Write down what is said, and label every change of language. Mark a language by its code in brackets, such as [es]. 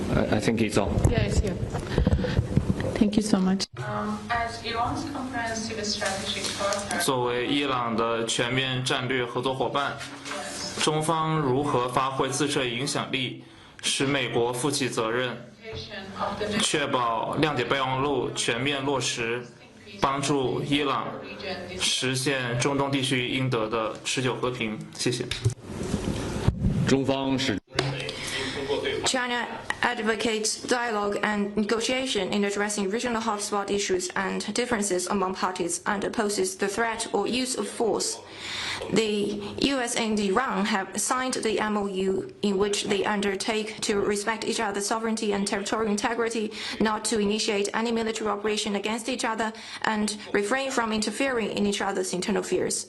[en] I think it's on. Yeah, it's here. Thank you so much. As Iran's comprehensive strategic partner, [zh] 作为伊朗的全面战略合作伙伴，中方如何发挥自身影响力，使美国负起责任，确保谅解备忘录全面落实，帮助伊朗实现中东地区应得的持久和平。谢谢。中方是。 [en] China advocates dialogue and negotiation in addressing regional hotspot issues and differences among parties and opposes the threat or use of force. The US and Iran have signed the MOU in which they undertake to respect each other's sovereignty and territorial integrity, not to initiate any military operation against each other, and refrain from interfering in each other's internal affairs.